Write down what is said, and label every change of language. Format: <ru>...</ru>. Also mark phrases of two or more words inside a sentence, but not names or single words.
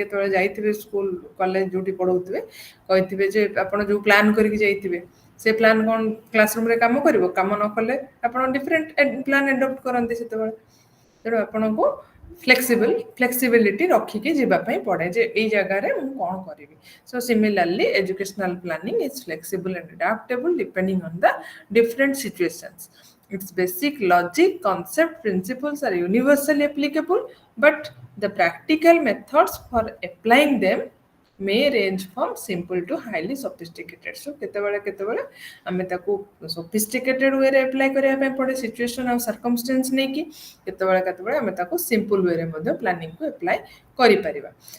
<or>କେତେବେଳେ ଯାଇଥିବେ</or> <en>school college</en> <or>ଯେଉଁଠି ପଢ଼ଉଥିବେ କହିଥିବେ ଯେ ଆପଣ ଯେଉଁ ପ୍ଲାନ୍ କରିକି ଯାଇଥିବେ ସେ ପ୍ଲାନ୍ କ'ଣ କ୍ଲାସରୁମ୍ରେ କାମ କରିବ କାମ ନ କଲେ ଆପଣ</or> <en>different plan adopt</en> <or>କରନ୍ତି ସେତେବେଳେ ତେଣୁ ଆପଣଙ୍କୁ ଫ୍ଲେକ୍ସିବିଲିଟି ରଖିକି ଯିବା ପାଇଁ ପଡ଼େ ଯେ ଏଇ ଜାଗାରେ ମୁଁ କ'ଣ କରିବି</or> <en>so similarly educational planning is flexible and adaptable depending on the different situations. Its basic logic, concept, principles are universally applicable, but the practical methods for applying them may range from simple to highly sophisticated.</en> <or>So କେତେବେଳେ ଆମେ ତାକୁ</or> <en>sophisticated way</en> <or>ରେ apply କରିବା ପାଇଁ ପଡ଼େ situation ଆଉ circumstance ନେଇକି କେତେବେଳେ ଆମେ ତାକୁ</or> <en>simple way</en> <or>ରେ ମଧ୍ୟ planning କୁ apply କରିପାରିବା.</or>